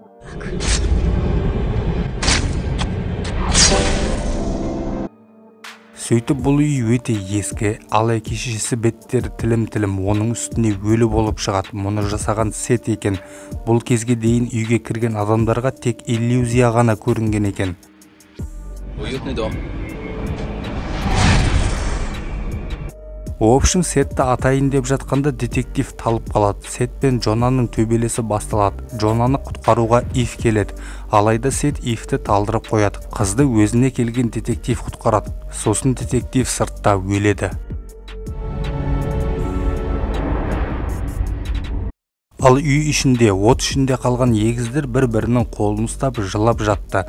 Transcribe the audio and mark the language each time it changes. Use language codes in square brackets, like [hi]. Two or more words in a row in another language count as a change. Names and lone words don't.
[kk] Сөйтіп бұл үй өте ескі, ал әке-шешесі беттері тілім-тілім, оның үстіне өлі болып шығады. Мұны жасаған Сет екен. Бұл кезге дейін үйге кірген адамдарға тек иллюзия ғана көрінген екен. [ru] Уютный дом. В общем, [kk] Сетті атайын деп жатқанда детектив талып қалады. Сет пен Джонаның төбелесі басталады. Джонаны құтқаруға Ив келеді. Алайда Сет Ивті талдырып қояды. Қызды өзіне келген детектив құтқарады. Сосын детектив сыртта өледі. Ал үй ішінде, от ішінде қалған егіздер бір-бірінің қолын ұстап жылап жатты.